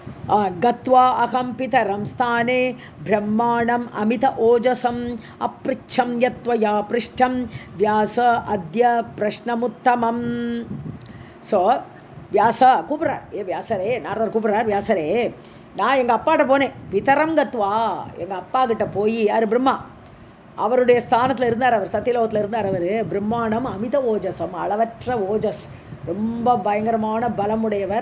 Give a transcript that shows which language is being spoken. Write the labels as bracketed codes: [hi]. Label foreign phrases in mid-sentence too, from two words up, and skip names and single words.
[sa] गत्वा अहं पितरं स्थाने ब्रह्माणम् अमित ओजसम् अपृच्छं यत्त्वया पृष्ठं व्यास अद्य प्रश्नमुत्तमम्. [ta] ஸோ வியாசா கூப்பிட்றார், வியாசரே, நாரதர் கூப்பிட்றார், வியாசரே நான் எங்கள் அப்பாட்ட போனேன். [sa] पितरं गत्वा, [ta] எங்கள் அப்பா கிட்ட போய், யார் பிரம்மா, அவருடைய ஸ்தானத்தில் இருந்தார், அவர் சத்தியலோகத்தில் இருந்தார். அவர் பிரம்மாண்டம் [sa] अमित ओजसम्, [ta] அளவற்ற ஓஜஸ், ரொம்ப பயங்கரமான பலமுடையவர்.